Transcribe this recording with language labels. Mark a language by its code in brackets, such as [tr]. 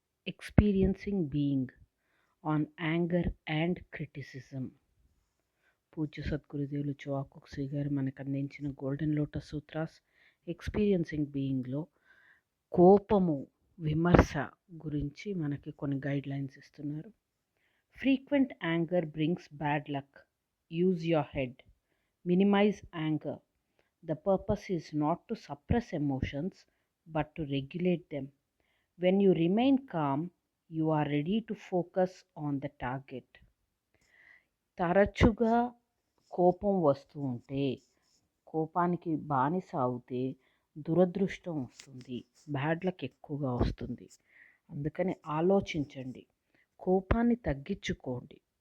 [en] Experiencing being on anger and criticism. [te] పూజ్య సద్గురుదేవులు చోవాకుక్సి గారు మనకు అందించిన గోల్డెన్ లోటస్ సూత్రాస్ ఎక్స్పీరియన్సింగ్ బీయింగ్లో కోపము విమర్శ గురించి మనకి కొన్ని గైడ్ లైన్స్ ఇస్తున్నారు. [en] Frequent anger brings bad luck. Use your head. Minimize anger. The purpose is not to suppress emotions but to regulate them. When you remain calm, you are ready to focus on the target. [te] తరచుగా కోపం వస్తూ ఉంటే, కోపానికి బానిస అవుతే దురదృష్టం వస్తుంది, [en] bad luck [te] ఎక్కువగా వస్తుంది. అందుకని ఆలోచించండి, కోపాన్ని తగ్గించుకోండి.